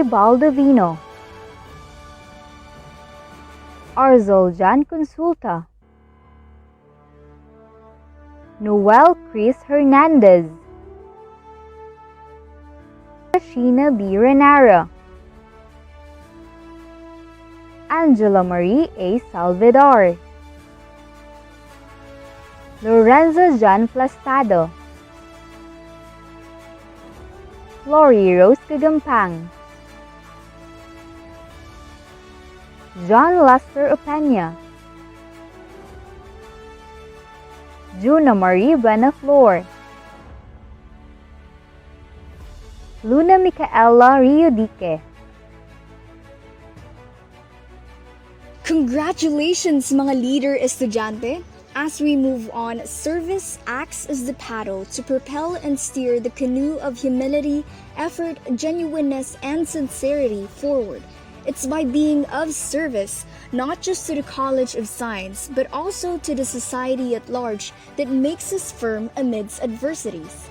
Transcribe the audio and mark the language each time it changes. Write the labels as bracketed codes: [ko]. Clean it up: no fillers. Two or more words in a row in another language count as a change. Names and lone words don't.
[en] Baldovino, Arzol Jan Consulta, Noel Chris Hernandez, Sheena B. Renara, Angela Marie A. Salvador, Lorenzo John Plastado, Lori Rose Kagampang, John Lester Opeña, Juna Marie Benaflor, Luna Micaela Riodique. [tl] Congratulations, mga leader estudyante! [en] As we move on, service acts as the paddle to propel and steer the canoe of humility, effort, genuineness, and sincerity forward. It's by being of service, not just to the College of Science, but also to the society at large, that makes us firm amidst adversities.